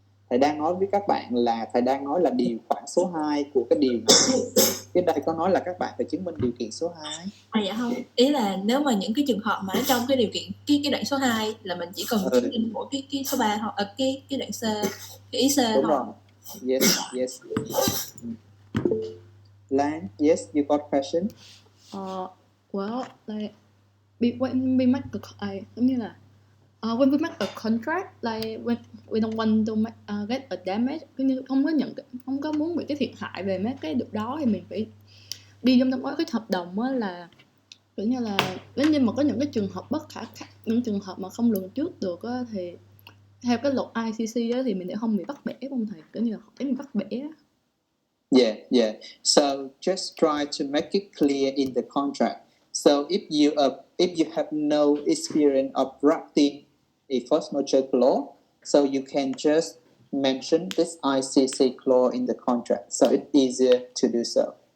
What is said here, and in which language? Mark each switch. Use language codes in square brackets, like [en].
[vi] Thầy đang nói với các bạn là thầy đang nói là điều khoản số 2 của cái điều này. Cái đây có nói là các bạn phải chứng minh điều kiện số 2. Dạ không. Ý là nếu mà những cái trường hợp mà trong cái điều kiện cái đoạn số 2 là mình chỉ cần chứng minh mỗi cái số 3 thôi, cái đoạn C, cái ý C thôi. Đúng rồi. [en] Yes. Lan, yes, you got question? Well, like when we make [vi] giống như là [en] when we make a contract, like when we don't want to make, get a damage, [vi] như không có muốn bị cái thiệt hại về mấy cái điều đó, thì mình phải đi trong cái hợp đồng á, là kiểu như là nếu như mà có những cái trường hợp bất khả kháng, những trường hợp mà không lường trước được á, thì theo cái luật ICC á, thì mình sẽ không bị bắt bẻ, không thầy, kiểu như là để mình bắt bẻ. [en] Yeah. So just try to make it clear in the contract. So if you have no experience of drafting a force majeure clause, so you can just mention this ICC clause in the contract, so it's easier to do so.